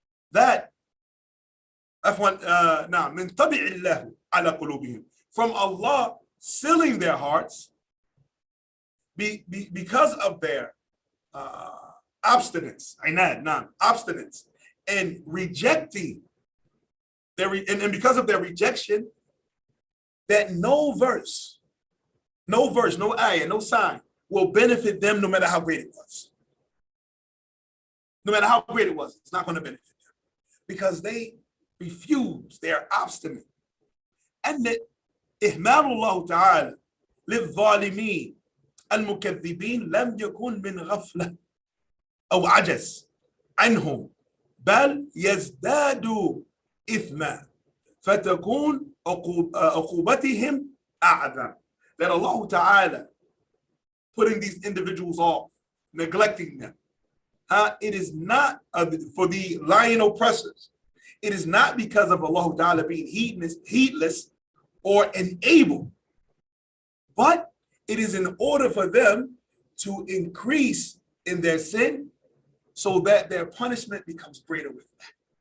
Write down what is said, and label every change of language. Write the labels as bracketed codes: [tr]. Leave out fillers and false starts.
[en] That [ar] نعم من طبع الله على قلوبهم, [en] from Allah sealing their hearts because of their abstinence, abstinence, and rejecting and because of their rejection, that no verse, no ayah, no sign will benefit them no matter how great it was. No matter how great it was, it's not going to benefit them because they refuse, they are obstinate. And that [ar] إهمال الله تعالى للظالمين المكذبين لم يكن من غفلة أو عجز عنهم بل يزدادوا إثما فتكون عقوبتهم أعظم. [en] That Allah Ta'ala putting these individuals off, neglecting them. It is not for the lying oppressors. It is not because of Allah Ta'ala being heedless or unable, but it is in order for them to increase in their sin so that their punishment becomes greater with that.